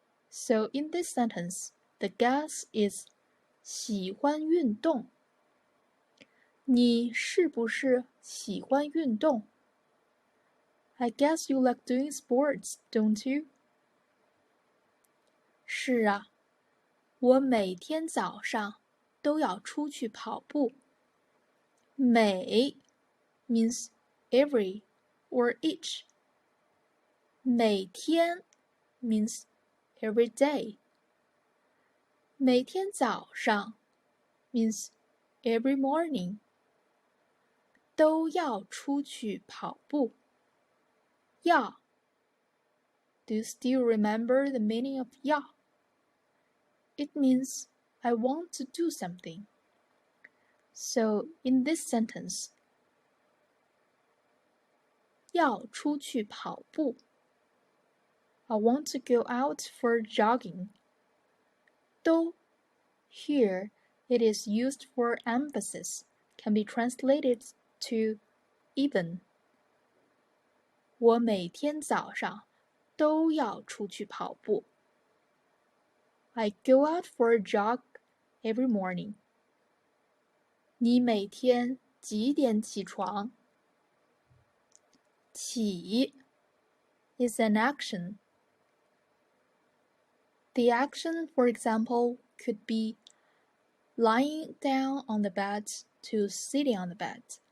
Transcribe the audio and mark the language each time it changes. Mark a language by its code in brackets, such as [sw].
[en] So in this sentence, the guess is [zh] 喜欢运动。你是不是喜欢运动？ [en] I guess you like doing sports, don't you? [zh] 是啊，我每天早上都要出去跑步。 [en] 每 means every or each. 每天 means every day. 每天早上 means every morning. [zh] 都要出去跑步。 [en] 要 Do you still remember the meaning of 要? It means I want to do something. So in this sentence, [zh] 要出去跑步。 [en] I want to go out for jogging. 都 here it is used for emphasis, can be translated to even. [zh] 我每天早上都要出去跑步。 [en] I go out for a jog every morning. [zh] 你每天几点起床？ [en] 起 is an action. The action, for example, could be lying down on the bed to sitting on the bed.